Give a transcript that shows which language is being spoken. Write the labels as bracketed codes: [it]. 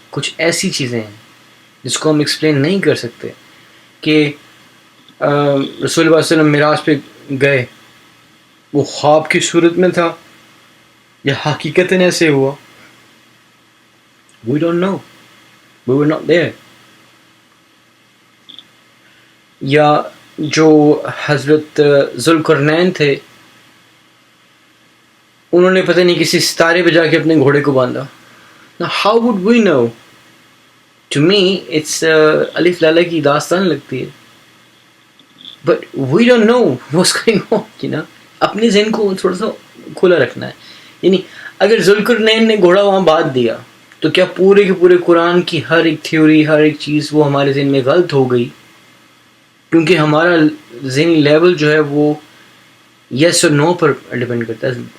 [ur] کچھ ایسی چیزیں ہیں جس کو ہم ایکسپلین نہیں کر سکتے کہ رسول اللہ صلی اللہ علیہ وسلم معراج پہ گئے, وہ خواب کی صورت میں تھا یا حقیقتاً ایسے ہوا, [en] we don't know, we were not there. [ur] یا جو حضرت ذوالقرنین تھے, انہوں نے پتہ نہیں کسی ستارے پہ جا کے اپنے گھوڑے کو باندھا. [en] Now how would we know? To me it's [ur] الف لالہ کی داستان لگتی ہے, [en] but we don't know what's going on, you know. [ur] اپنے ذہن کو تھوڑا سا کھلا رکھنا ہے. یعنی اگر ذوالقرنین نے گھوڑا وہاں باندھ دیا تو کیا پورے کے پورے قرآن کی ہر ایک تھیوری, ہر ایک چیز وہ ہمارے ذہن میں غلط ہو گئی, کیونکہ ہمارا ذہنی لیول جو ہے وہ یس اور نو پر ڈپینڈ کرتا ہے.